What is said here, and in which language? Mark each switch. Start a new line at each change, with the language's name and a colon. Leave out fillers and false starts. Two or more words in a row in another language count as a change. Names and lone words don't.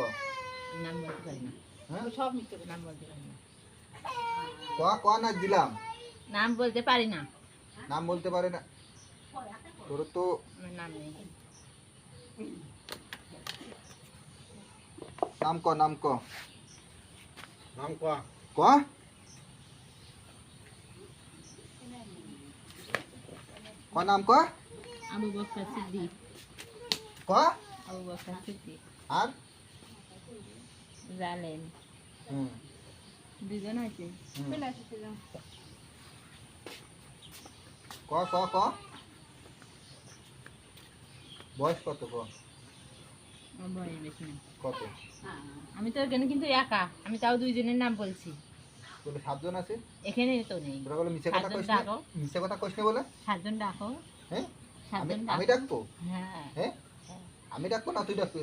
Bangla: নাম বলতে পারি না, হ্যাঁ সব মিথ্যে নাম বলতে পারি না, ক ক না দিলাম। নাম বলতে পারি না, নাম বলতে পারে না তোর তো। আমার নাম নেই। নাম ক, নাম ক, নাম ক। ক। ক নাম ক। আবু বকর সিদ্দিক। ক। আবু বকর সিদ্দিক। আর জালেম। হুম 2 জন আছে। হুম। চলে আসছিলাম। ক ক ক। বয়স কত ক? আমার বয়স বেশি না। কত? আমি তো এখানে কিন্তু একা, আমি তাও 2 জনের নাম বলছি, বলে 7 জন আছে। এখানে তো নেই। তোরা বলে মিছে কথা 7 জন কইস না, ডাকো, মিছে কথা কইস না বলে। 7 জন ডাকো, হ্যাঁ 7 আমি জন আমি ডাকো। ডাকবো? হ্যাঁ, হ্যাঁ আমি ডাকবো না তুই ডাকবি?